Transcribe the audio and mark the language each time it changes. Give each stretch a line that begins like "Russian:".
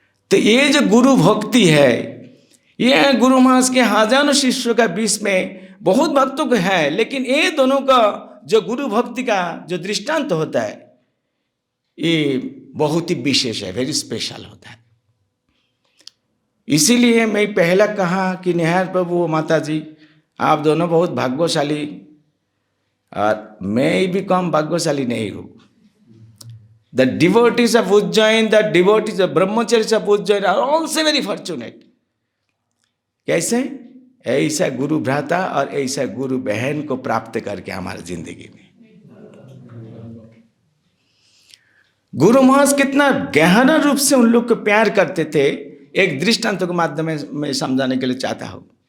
Hindi: तो ये जो गुरु भक्ति है, ये गुरु महाराज के हजारों शिष्यों का बीच में बहुत भक्तों को है, लेकिन ये दोनों का जो गुरु भक्ति का जो दृष्टांत होता है, ये बहुत ही विशेष है,
English: very special
Hindi: होता है। इसीलिए मैं पहला कहा कि निहार प्रभु माता जी, आप दोनों बहुत भाग्यशाली, और मैं भी कम भाग्यशाली नहीं हूँ।
English: The devotees of Ujjain, the devotees of Brahmacharis of Ujjain are also very fortunate.
Hindi: कैसे? ऐसा गुरु भ्राता और ऐसा गुरु बहन को प्राप्त करके हमारी जिंदगी में। गुरु महाराज कितना गहरा रूप से उन लोग को प्यार करते थे, एक दृष्टांत के माध्यम में मैं समझाने के लिए चाहता हूं।